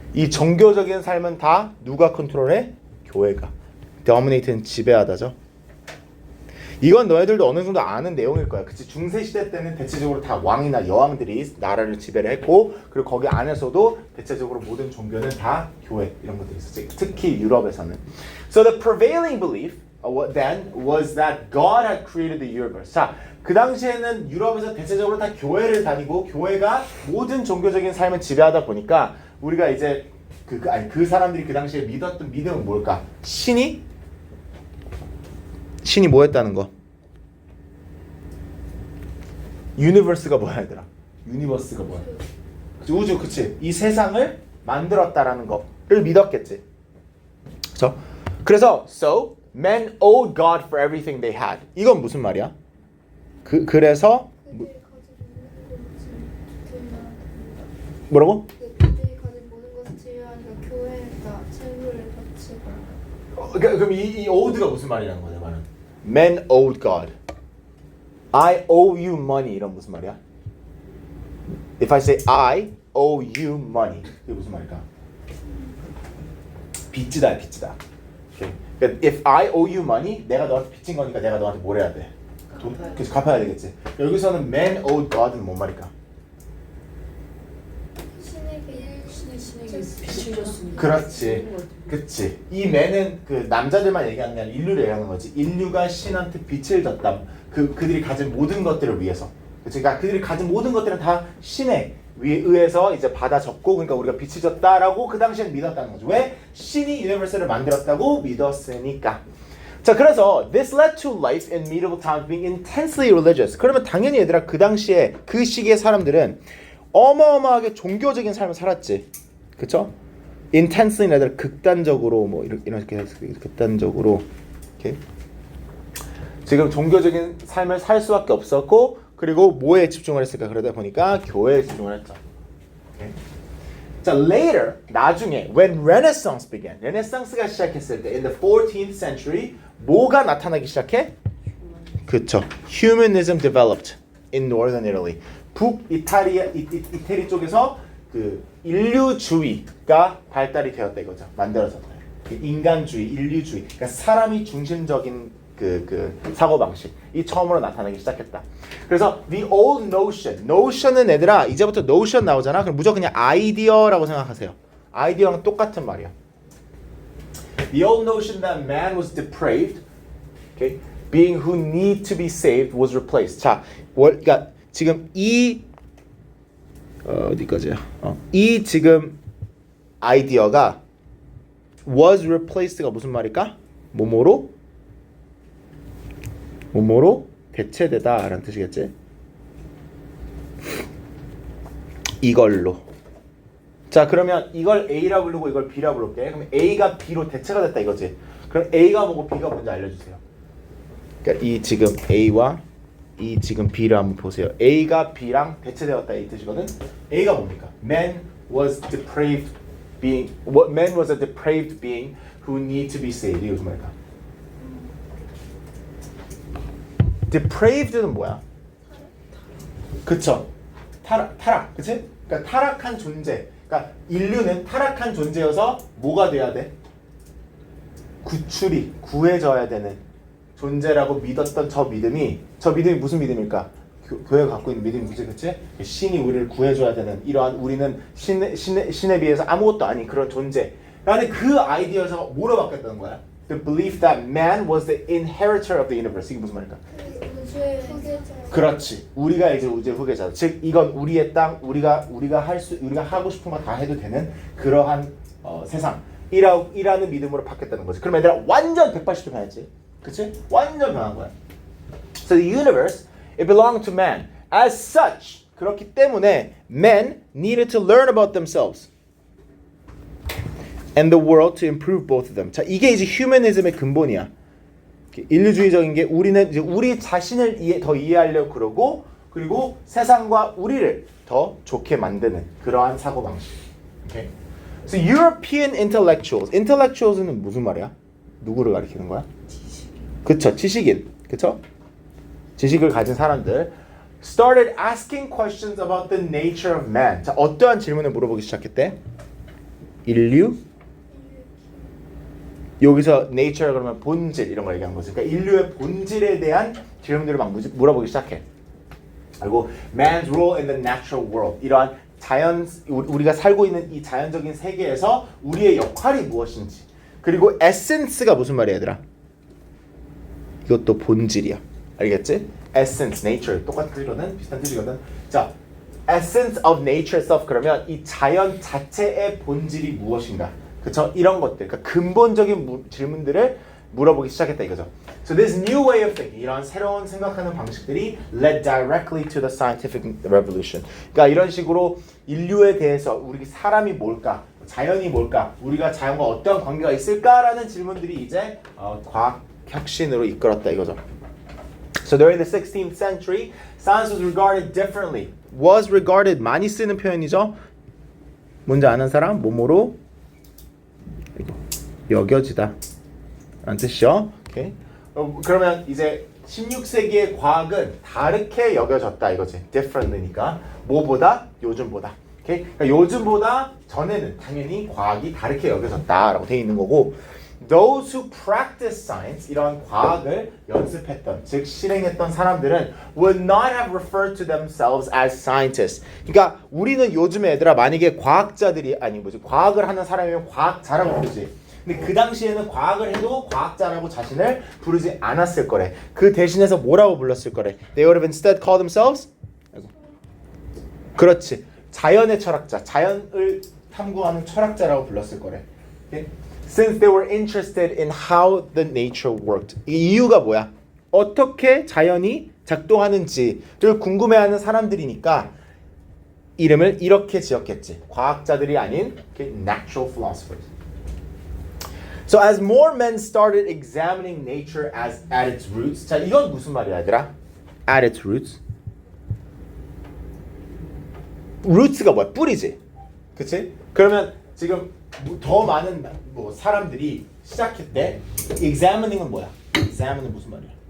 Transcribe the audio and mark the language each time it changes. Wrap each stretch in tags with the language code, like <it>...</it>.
<ko>이 종교적인 삶은 다 누가 컨트롤해? 교회가. dominate는 지배하다죠. 이건 너희들도 어느 정도 아는 내용일 거야. 그치? 중세 시대 때는 대체적으로 다 왕이나 여왕들이 나라를 지배를 했고 그리고 거기 안에서도 대체적으로 모든 종교는 다 교회 이런 것들이 있었지. 특히 유럽에서는.</ko> <en>So the prevailing belief then was that God had created the universe.</en> <ko>자, 그 당시에는 유럽에서 대체적으로 다 교회를 다니고 교회가 모든 종교적인 삶을 지배하다 보니까 우리가 이제 그 사람들이 그 당시에 믿었던 믿음은 뭘까? 신이 뭐 했다는 거? 유니버스가 뭐야 얘들아? 유니버스가 뭐야? 우주, 그치? 이 세상을 만들었다라는 거를 믿었겠지.</ko> <en>그래서 so men owed God for everything they had.</en> <ko>이건 무슨 말이야? 그래서 그들이 가진 모든 것을 뭐라고? 그들이 가진 모든 것을 지휘하니까 교회에다 채무를 바치고. 그럼 이 owed가 무슨 말이라는 거냐 말은?</ko> <en>Men owed God. I owe you money</en> <ko>이런 무슨 말이야?</ko> <en>If I say I owe you money</en> <ko>이게 무슨 말일까? 빚지다. Okay. 그러니까</ko> <en>if I owe you money</en> <ko>내가 너한테 빚진 거니까 내가 너한테 뭘 해야 돼? 그래서 갚아야 되겠지. 여기서는</ko> <en>man owed God</en> <ko>은 뭔 말일까? 신에게 빚을 줬으니까. 그렇지. 그치. 이 man은 그 남자들만 얘기하는 게 아니라 인류를 얘기하는 거지. 인류가 신한테 빚을 졌다. 그들이 가진 모든 것들을 위해서. 그치. 그러니까 그들이 가진 모든 것들은 다 신에 의해서 이제 받아 적고 그러니까 우리가 빚을 졌다라고 그 당시엔 믿었다는 거죠. 왜? 신이 유니버스를 만들었다고 믿었으니까. 자, 그래서</ko> <en>this led to life in medieval times being intensely religious.</en> <ko>그러면 당연히 얘들아 그 당시에 그 시기의 사람들은 어마어마하게 종교적인 삶을 살았지. 그쵸? intensely 얘들아 극단적으로 뭐 이렇게 극단적으로 이렇게 지금 종교적인 삶을 살 수밖에 없었고 그리고 뭐에 집중을 했을까? 그러다 보니까 교회에 집중을 했죠. Okay. 자, later 나중에</ko> <en>when Renaissance began,</en> <ko>레네상스가 시작했을 때</ko> <en>in the 14th century</en> <ko>뭐가 나타나기 시작해? 그쵸.</ko> <en>Humanism developed in northern Italy.</en> <ko>이태리 쪽에서 그 인류주의가 발달이 되었다 이거죠. 만들어졌다. 인간주의, 인류주의. 그러니까 사람이 중심적인 그 사고 방식이 처음으로 나타나기 시작했다. 그래서</ko> <en>the old notion</en> <ko>은 얘들아 이제부터 notion 나오잖아. 그럼 무조건 그냥 아이디어라고 생각하세요. 아이디어랑 똑같은 말이야.</ko> <en>The old notion that man was depraved, okay, being who need to be saved was replaced.</en> <ko>자, 그러니까 지금 이 어디까지야? 이 지금 아이디어가 was replaced가 무슨 말일까? 뭐뭐로 대체되다라는 뜻이겠지? 이걸로. 자, 그러면 이걸 A라 부르고 이걸 B라 부를게. 그럼 A가 B로 대체가 됐다 이거지. 그럼 A가 뭐고 B가 뭔지 알려주세요. 그러니까 이 지금 A와 이 지금 B를 한번 보세요. A가 B랑 대체되었다 이 뜻이거든. A가 뭡니까?</ko> <en>Man was depraved being. Man was a depraved being who need to be saved.</en> <ko>이게 무슨 말일까? depraved는 뭐야? 그쵸? 타락, 그치? 그러니까 타락한 존재. 그러니까 인류는 타락한 존재여서 뭐가 돼야 돼? 구해져야 되는 존재라고 믿었던 저 믿음이 무슨 믿음일까? 교회가 갖고 있는 믿음이 뭐지, 그치? 신이 우리를 구해줘야 되는 이러한 우리는 신에 비해서 아무것도 아닌 그런 존재라는 그 아이디어에서 뭐로 바뀌었다는 거야?</ko> <en>The belief that man was the inheritor of the universe.</en> <ko>이게 무슨 말일까? 우주의 후계자. 그렇지. 우리가 이제 우주의 후계자. 즉 이건 우리의 땅, 우리가 하고 싶은 거 다 해도 되는 그러한 세상이라는 믿음으로 바뀌었다는 거지. 그럼 얘들아 완전 180도 변했지. 그치? 완전 변한 거야.</ko> <en>So the universe, it belonged to man. As such,</en> <ko>그렇기 때문에</ko> <en>men needed to learn about themselves and the world to improve both of them.</en> <ko>자, 이게 이제 휴머니즘의 근본이야. 인류주의적인 게 우리는 이제 우리 자신을 더 이해하려고 그러고 그리고 세상과 우리를 더 좋게 만드는 그러한 사고 방식. Okay?</ko> <en>So European intellectuals는</en> <ko>무슨 말이야? 누구를 가리키는 거야? 그쵸, 지식인. 그쵸? 지식을 가진 사람들</ko> <en>started asking questions about the nature of man.</en> <ko>자, 어떠한 질문을 물어보기 시작했대? 인류? 여기서 nature 그러면 본질 이런 걸 얘기한 거지. 그러니까 인류의 본질에 대한 질문들을 막 물어보기 시작해.</ko> <en>그리고 man's role in the natural world.</en> <ko>이러한 우리가 살고 있는 이 자연적인 세계에서 우리의 역할이 무엇인지. 그리고 essence가 무슨 말이야, 얘들아? 이것도 본질이야. 알겠지? essence, nature 똑같은 뜻이거든, 비슷한 뜻이거든. 자,</ko> <en>essence of nature itself</en> <ko>그러면 이 자연 자체의 본질이 무엇인가? 그쵸? 이런 것들, 그러니까 근본적인 질문들을 물어보기 시작했다 이거죠.</ko> <en>So this new way of thinking,</en> <ko>이런 새로운 생각하는 방식들이</ko> <en>led directly to the scientific revolution.</en> <ko>그러니까 이런 식으로 인류에 대해서 우리 사람이 뭘까, 자연이 뭘까, 우리가 자연과 어떤 관계가 있을까라는 질문들이 이제 과학 혁신으로 이끌었다 이거죠.</ko> <en>So during the 16th century, science was regarded differently. Was regarded</en> <ko>많이 쓰는 표현이죠. 뭔지 아는 사람? 뭐뭐로 여겨지다 라는 뜻이죠. Okay. 그러면 이제 16세기의 과학은 다르게 여겨졌다 이거지. differently니까 뭐보다? 요즘보다. Okay. 그러니까 요즘보다 전에는 당연히 과학이 다르게 여겨졌다라고 돼 있는 거고</ko> <en>those who practice science,</en> <ko>이런 과학을 연습했던, 즉 실행했던 사람들은</ko> <en>would not have referred to themselves as scientists.</en> <ko>그러니까 우리는 요즘에 얘들아 만약에 과학자들이 과학을 하는 사람이면 과학자라고 부르지. 근데 그 당시에는 과학을 해도 과학자라고 자신을 부르지 않았을 거래. 그 대신해서 뭐라고 불렀을 거래?</ko> <en>They would have instead called themselves?</en> <ko>그렇지. 자연의 철학자, 자연을 탐구하는 철학자라고 불렀을 거래. Okay?</ko> <en>Since they were interested in how the nature worked.</en> <ko>이 이유가 뭐야? 어떻게 자연이 작동하는지를 궁금해하는 사람들이니까 이름을 이렇게 지었겠지. 과학자들이 아닌</ko> <en>natural philosophers. So as more men started examining nature at its roots.</en> <ko>자, 이건 무슨 말이야, 얘들아?</ko> <en>At its roots.</en> <ko>roots가 뭐야? 뿌리지. 그치? 그러면 지금 더 많은 사람들이 시작했대. examining은 뭐야? examine은 무슨 말이야?</ko>